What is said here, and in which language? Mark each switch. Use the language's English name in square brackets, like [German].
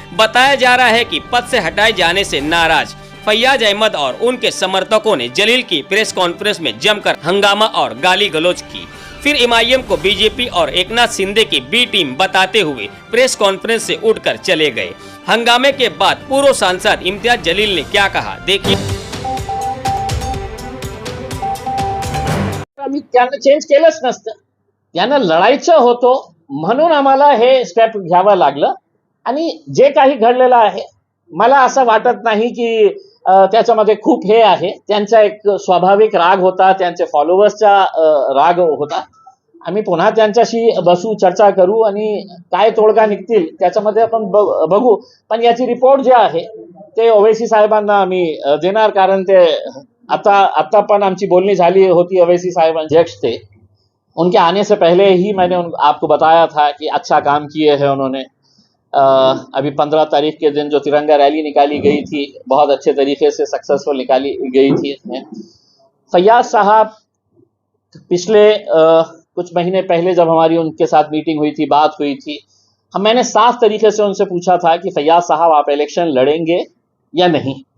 [Hindi] बताया जा रहा है कि पद से हटाए जाने से नाराज फैयाज अहमद और उनके समर्थकों ने जलील की प्रेस कॉन्फ्रेंस में जमकर हंगामा और गाली गलौज की। फिर एमआईएम को बीजेपी और एकनाथ शिंदे की बी टीम बताते हुए प्रेस कॉन्फ्रेंस से उठकर चले गए। हंगामे के बाद पूर्व सांसद इम्तियाज जलील ने क्या कहा, देखिए। [Marathi] आम्ही त्यानं चेंज केलंच नसतं, त्यानं लढायचं होतं म्हणून आम्हाला हे स्टेप घ्यावं लागलं। आणि जे काही घडलेलं आहे मला असं वाटत नाही की त्याच्यामध्ये खूप हे आहे। त्यांचा एक स्वाभाविक राग होता, त्यांचे फॉलोअर्सचा राग होता। आम्ही पुन्हा त्यांच्याशी बसू, चर्चा करू आणि काय तोडगा निघतील त्याच्यामध्ये आपण बघू। पण याची रिपोर्ट जे आहे ते ओवैसी साहेबांना आम्ही देणार, कारण ते आता पण आमची बोलणी झाली होती ओवैसी साहेब अध्यक्ष थे। [Hindi] उनके आने से पहले ही मैंने आपको बताया था कि अच्छा काम किए हैं उन्होंने। अभी 15 तारीख के दिन जो तिरंगा रैली निकाली गई थी बहुत अच्छे तरीके से सक्सेसफुल निकाली गई थी। इसमें फैयाज साहब पिछले कुछ महीने पहले जब हमारी उनके साथ मीटिंग हुई थी, बात हुई थी, मैंने साफ तरीके से उनसे पूछा था कि फैयाज साहब आप इलेक्शन लड़ेंगे या नहीं।